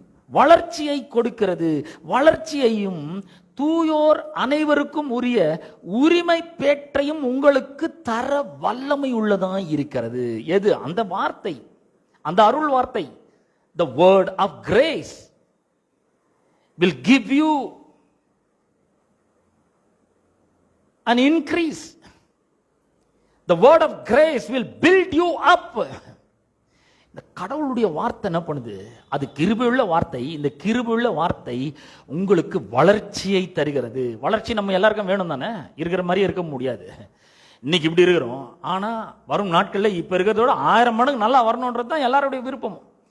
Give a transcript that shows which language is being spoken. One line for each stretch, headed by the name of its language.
Tamil: வளர்ச்சியை கொடுக்கிறது. வளர்ச்சியையும் தூயோர் அனைவருக்கும் உரிய உரிமை பேற்றையும் உங்களுக்கு தர வல்லமை உள்ளதா இருக்கிறது. எது? அந்த வார்த்தை, அந்த அருள் வார்த்தை.
English: The word of grace will give you an increase. The word of grace will build you up.
Tamil: இந்த கடவுளுடைய வார்த்தை என்ன பண்ணுது? அது கிருபையுள்ள வார்த்தை. இந்த கிருபையுள்ள வார்த்தை உங்களுக்கு வளர்ச்சியை தருகிறது. வளர்ச்சி நம்ம எல்லாருக்கும் வேணும் தானே? இருக்கிற மாதிரி இருக்க முடியாது. இன்னைக்கு இப்படி இருக்கிறோம், ஆனா வரும் நாட்கள்ல இப்ப இருக்கிறதோட 1000 மடங்கு நல்லா வரணும்ன்றது தான் எல்லாருடைய விருப்பமும்.